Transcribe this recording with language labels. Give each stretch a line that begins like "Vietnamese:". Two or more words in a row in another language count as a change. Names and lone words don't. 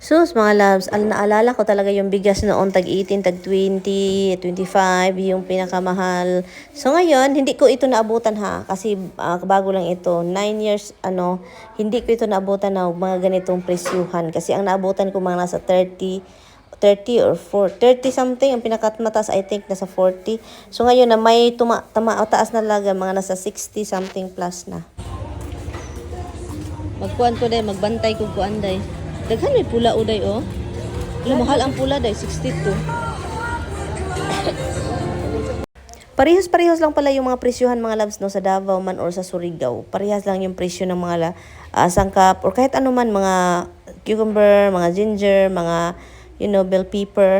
Filipino: Sus, mga loves, naalala ko talaga yung bigas noon, tag 18, tag 20, 25, yung pinakamahal. So ngayon, hindi ko ito naabutan ha, kasi bago lang ito, 9 years, hindi ko ito naabutan na mga ganitong presyuhan. Kasi ang naabutan ko mga nasa 30 or 30 something, ang pinakamatas
English: I think
Filipino: nasa 40. So ngayon na may taas na laga, mga nasa 60
English: something plus
Filipino: na.
Cebuano: Magkuan ko day, magbantay ko kuan day. Daghan may pula uday oh. Alam, mahal ang pula day, 62.
Filipino: Parehas-parehas lang pala yung mga presyohan mga loves no, sa Davao man or sa Surigao. Parehas lang yung presyo ng mga sangkap or kahit ano man, mga cucumber, mga ginger, mga bell pepper.